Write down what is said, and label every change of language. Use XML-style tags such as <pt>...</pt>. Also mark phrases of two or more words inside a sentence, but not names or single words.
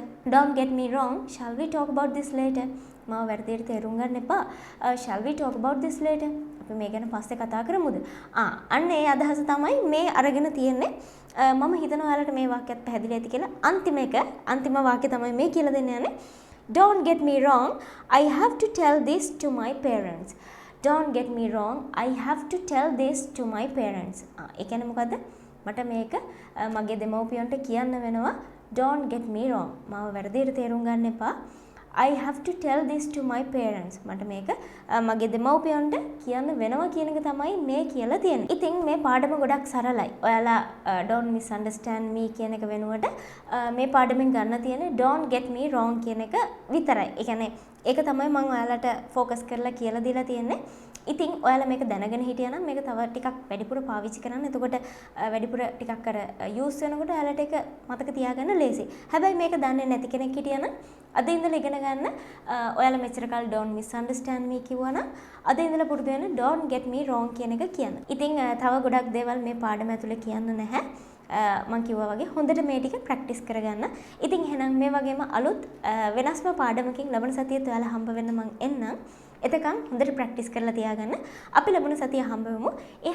<en>Don't get me wrong, shall we talk about this later.</en> <si>මාව වැරදියට තේරුම් ගන්න එපා.</si> <en>Shall we talk about this later.</en> <si>අපි මේ ගැන පස්සේ කතා කරමුද? අන්න ඒ අදහස තමයි මේ අරගෙන තියෙන්නේ. මම හිතනවා ඔයාලට මේ වාක්‍යයත් පැහැදිලි ඇති කියලා. අන්තිම වාක්‍යය තමයි මේ කියලා දෙන්න යන්නේ.</si> <en>Don't get me wrong, I have to tell this to my parents. Don't get me wrong, I have to tell this to my parents.</en> <si>ඒ කියන්නේ මොකද්ද? මට මේක මගේ දෙමව්පියන්ට කියන්න වෙනවා.</si> <en>Don't get me wrong.</en> <si>මාව වැරදියට තේරුම් ගන්න එපා.</si> <en>I have to tell this to my parents.</en> <si>මට මේක මගේ දෙමව්පියන්ට කියන්න වෙනවා කියන එක තමයි මේ කියලා තියෙන්නේ. ඉතින් මේ පාඩම ගොඩක් සරලයි. ඔයාලා</si> <en>don't misunderstand me</en> <si>කියන එක වෙනුවට මේ පාඩමෙන් ගන්න තියෙන්නේ</si> <en>don't get me wrong</en> <si>කියන එක විතරයි. ඒ කියන්නේ ඒක තමයි මම ඔයාලට ફોකස් කරලා කියලා දීලා තියෙන්නේ. ඉතින් ඔයාලා මේක දැනගෙන හිටියා නම් මේක තව ටිකක් වැඩිපුර පාවිච්චි කරන්න. එතකොට වැඩිපුර ටිකක් අර යූස් වෙනකොට ඔයාලට ඒක මතක තියාගන්න ලේසි. හැබැයි මේක දන්නේ නැති කෙනෙක් හිටියා නම් අද ඉඳලා ඉගෙන ගන්න. ඔයාලා මෙච්චර කාල</si> <en>don't misunderstand me</en> <si>කිව්වා නම් අද ඉඳලා පුරුදු වෙන්න</si> <en>don't get me wrong</en> <si>කියන එක කියන්න. ඉතින් තව ගොඩක් දේවල් මේ පාඩම ඇතුලේ කියන්න නැහැ. මම කිව්වා වගේ හොඳට මේ ටික ප්‍රැක්ටිස් කරගන්න. ඉතින් එහෙනම් මේ වගේම අලුත් වෙනස්ම පාඩමකින් ලබන සතියේත් ඔයාලා හම්බ වෙන්න මම එන්නම්. එතකන් හොඳට ප්‍රැක්ටිස් කරලා තියාගන්න. අපි ලැබුණ සතිය හම්බ වෙමු.</si>